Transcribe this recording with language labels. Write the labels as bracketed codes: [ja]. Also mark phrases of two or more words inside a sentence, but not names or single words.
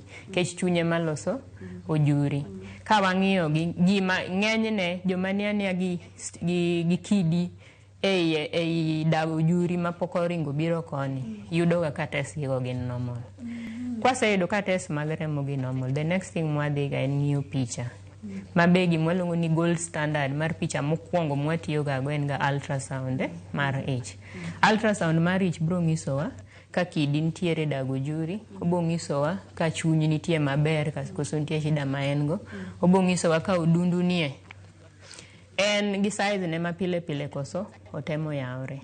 [luo] Kech chunye maloso ojuri. Ka wang'iyo gima ng'enyne joma niania gi kidi ei dago juri ma poko ringo biro koni yudo ga ka test gigo gin normal. Kwaseyudo ka test mag remo gi normal, [en] the next thing [luo] mwadhi ga en ng'iyo picha. Mabe gimwaluongo ni [en] gold standard [luo] mar picha mokwongo mwatiyo ga go en ga ultrasound mar ich. Ultrasound mar ich bro ng'isowa ka kidi nitiere dago juri, obo ng'isowa ka chuny nitie maber koso nitie shida ma en go, obo ng'isowa ka odundu nie en gi size ne ma pile koso otemo yaore.